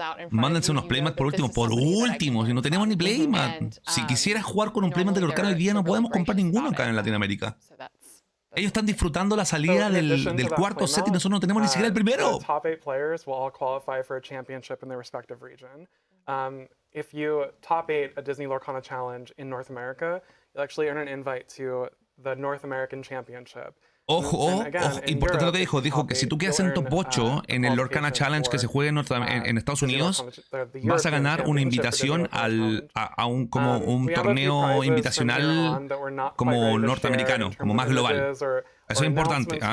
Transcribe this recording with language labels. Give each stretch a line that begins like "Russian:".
Spanish: Mándense unos playmats por último, si no tenemos ni playmat. Si quisieras jugar con un playmat de Lorcana hoy día no podemos comprar ninguno acá en Latinoamérica. Ellos están disfrutando la salida del cuarto set y nosotros no tenemos ni siquiera el primero.
English: Top 8 players will all qualify for a championship in their respective region. If you top 8 a Disney Lorcana Challenge in North America, you'll actually earn an invite to the North American Championship.
Spanish: Ojo, importante lo que dijo. Dijo que si tú quedas en top 8 en el Lorcana Challenge que se juega en Estados Unidos, vas a ganar una invitación a un torneo invitacional como norteamericano, como más global. Eso es importante.